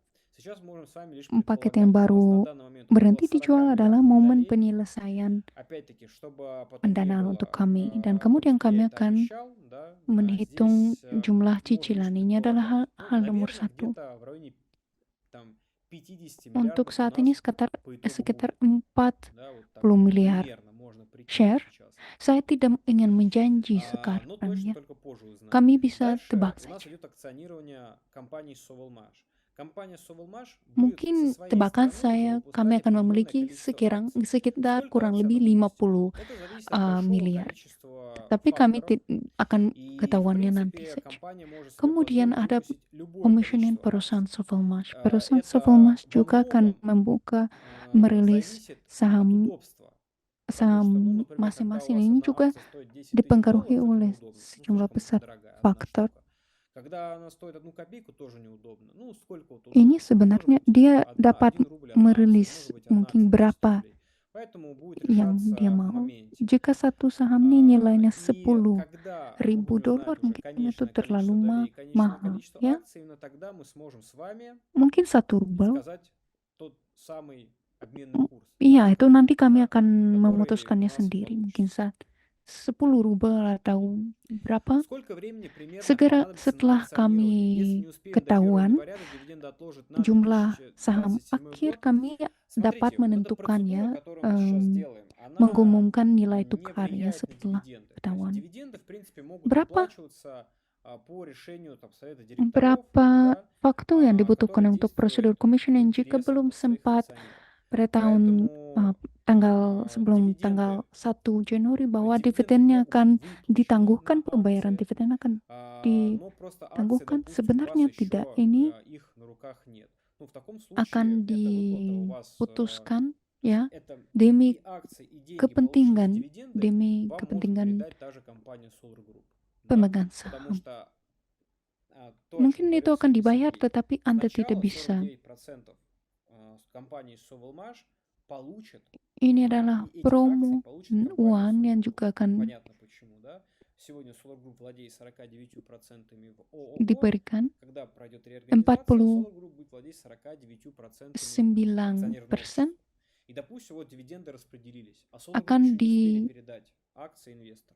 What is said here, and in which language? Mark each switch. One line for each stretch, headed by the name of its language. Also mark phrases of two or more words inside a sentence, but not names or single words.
Russian: Сейчас можем с вами лишь
Indonesian: paket
Russian: предполагать.
Indonesian: yang
Russian: У нас
Indonesian: baru
Russian: на данный момент около
Indonesian: berhenti
Russian: 40
Indonesian: dijual adalah
Russian: миллиардов
Indonesian: momen
Russian: долей.
Indonesian: penyelesaian
Russian: Опять-таки, чтобы потом не
Indonesian: pendanaan
Russian: было,
Indonesian: untuk kami. Dan
Russian: как
Indonesian: kemudian
Russian: я
Indonesian: kami
Russian: это
Indonesian: akan
Russian: обещал, да,
Indonesian: menghitung
Russian: здесь
Indonesian: jumlah
Russian: можно лишь
Indonesian: cicilan. Ini adalah
Russian: предполагать. Ну,
Indonesian: hal nomor
Russian: наверное,
Indonesian: satu.
Russian: где-то в районе там 50
Indonesian: Untuk
Russian: миллиардов у
Indonesian: saat ini
Russian: нас по итогу
Indonesian: sekitar
Russian: будет.
Indonesian: 40
Russian: Да, вот так
Indonesian: miliar
Russian: примерно можно прикинуть
Indonesian: share.
Russian: сейчас.
Indonesian: Saya tidak ingin menjanji
Russian: Но
Indonesian: sekarang
Russian: точно
Indonesian: ya.
Russian: только позже узнаем.
Indonesian: Kami bisa
Russian: Дальше
Indonesian: tebak
Russian: у нас
Indonesian: saja.
Russian: идет акционирование компании Sovelmash. Компания Sovelmash будет со
Indonesian: Mungkin
Russian: своей
Indonesian: tebakan
Russian: стороны уже
Indonesian: saya kami
Russian: выпускать
Indonesian: akan
Russian: определенное
Indonesian: memiliki
Russian: количество акций.
Indonesian: sekitar
Russian: Сколько
Indonesian: kurang
Russian: акций
Indonesian: lebih
Russian: она выпустит?
Indonesian: 50
Russian: Это зависит от большого
Indonesian: miliar.
Russian: количества
Indonesian: Tapi kami
Russian: факторов.
Indonesian: akan
Russian: И, в
Indonesian: ketahuannya nanti
Russian: принципе,
Indonesian: saja.
Russian: компания может себе
Indonesian: Kemudian
Russian: позволить
Indonesian: ada
Russian: выпустить любое
Indonesian: komisioner
Russian: количество
Indonesian: perusahaan
Russian: акций.
Indonesian: Sovelmash. Perusahaan
Russian: Это
Indonesian: Sovelmash
Russian: во
Indonesian: juga akan
Russian: многом
Indonesian: membuka, merilis
Russian: зависит от
Indonesian: saham
Russian: удобства. Потому что, ну, например, когда у
Indonesian: masing-masing.
Russian: вас
Indonesian: Ini
Russian: одна
Indonesian: juga
Russian: акция стоит 10 тысяч
Indonesian: dipengaruhi
Russian: долларов, это
Indonesian: oleh
Russian: неудобно. Ну,
Indonesian: sejumlah
Russian: слишком
Indonesian: besar
Russian: дорогая одна
Indonesian: faktor.
Russian: штука. Когда она стоит 1 копейку, тоже неудобно. Ну, сколько вот
Indonesian: Ini
Russian: удобно. Может
Indonesian: sebenarnya
Russian: быть,
Indonesian: dia dapat
Russian: 1 рубль одна акция,
Indonesian: merilis
Russian: может быть, одна
Indonesian: mungkin
Russian: акция 10
Indonesian: berapa
Russian: рублей. Поэтому будет
Indonesian: yang dia
Russian: решаться в
Indonesian: mau.
Russian: моменте.
Indonesian: Jika satu sahamnya nilainya
Russian: И
Indonesian: 10.000
Russian: когда мы будем
Indonesian: dolar,
Russian: знать уже
Indonesian: mungkin itu
Russian: конечное
Indonesian: terlalu
Russian: количество долей, конечное
Indonesian: mahal
Russian: количество
Indonesian: ya.
Russian: акций, именно тогда мы сможем с вами
Indonesian: Mungkin 1 rubel.
Russian: сказать тот самый обменный курс,
Indonesian: Iya, itu nanti kami akan
Russian: который у
Indonesian: memutuskannya
Russian: нас
Indonesian: sendiri. Mungkin
Russian: получится.
Indonesian: saat 10 rubel atau berapa.
Russian: Сколько времени примерно
Indonesian: Segera
Russian: понадобится на
Indonesian: setelah
Russian: акционирование? Если
Indonesian: kami
Russian: не успеем до 1
Indonesian: ketahuan
Russian: января, то дивиденды отложат на
Indonesian: jumlah saham
Russian: 2027
Indonesian: akhir,
Russian: год.
Indonesian: kami dapat
Russian: Смотрите, вот эта
Indonesian: menentukan
Russian: процедура,
Indonesian: ya,
Russian: которую мы сейчас делаем, она
Indonesian: mengumumkan nilai
Russian: не
Indonesian: tukarnya
Russian: влияет на
Indonesian: setelah
Russian: дивиденды. То есть
Indonesian: ketahuan.
Russian: дивиденды, в принципе, могут
Indonesian: Berapa
Russian: выплачиваться по решению там, совета директоров,
Indonesian: berapa
Russian: да,
Indonesian: waktu yang dibutuhkan
Russian: который
Indonesian: untuk
Russian: действует
Indonesian: prosedur
Russian: в
Indonesian: commissioning jika
Russian: интересах
Indonesian: belum
Russian: своих
Indonesian: sempat
Russian: акционеров.
Indonesian: pada tahun
Russian: Поэтому
Indonesian: sebelum
Russian: дивиденды
Indonesian: tanggal 1 Januari bahwa
Russian: дивиденды
Indonesian: dividennya
Russian: могут
Indonesian: akan
Russian: выплачены
Indonesian: ditangguhkan,
Russian: на
Indonesian: pembayaran
Russian: акции,
Indonesian: dividen akan
Russian: но просто акции,
Indonesian: ditangguhkan.
Russian: допустим, у вас
Indonesian: Sebenarnya tidak,
Russian: еще
Indonesian: ini
Russian: их на руках нет. Ну, в таком
Indonesian: akan
Russian: случае эта выплата у вас,
Indonesian: diputuskan ya
Russian: это
Indonesian: demi
Russian: и акции, и деньги, полученные с
Indonesian: kepentingan,
Russian: дивиденды,
Indonesian: demi
Russian: вам может
Indonesian: kepentingan
Russian: передать та же компания Solar Group. Да?
Indonesian: pemegang
Russian: Потому
Indonesian: saham.
Russian: что то, о
Indonesian: Mungkin
Russian: чем
Indonesian: itu
Russian: говорил
Indonesian: akan
Russian: Сергей
Indonesian: dibayar,
Russian: Сергеевич,
Indonesian: tetapi Anda tidak
Russian: сначала
Indonesian: bisa.
Russian: 49% с компанией Sovelmash получит,
Indonesian: Ini adalah
Russian: и этих акций
Indonesian: promo
Russian: получит компания
Indonesian: uang
Russian: Solar
Indonesian: yang
Russian: Group.
Indonesian: juga akan
Russian: Понятно почему, да? Сегодня Solar Group владеет 49% в ООО.
Indonesian: diberikan.
Russian: Когда пройдет реорганизация,
Indonesian: 49%
Russian: Solar Group будет владеть 49% акционерного общества. И, допустим, вот дивиденды распределились, а Solar Group
Indonesian: akan
Russian: еще не успели передать акции инвесторам.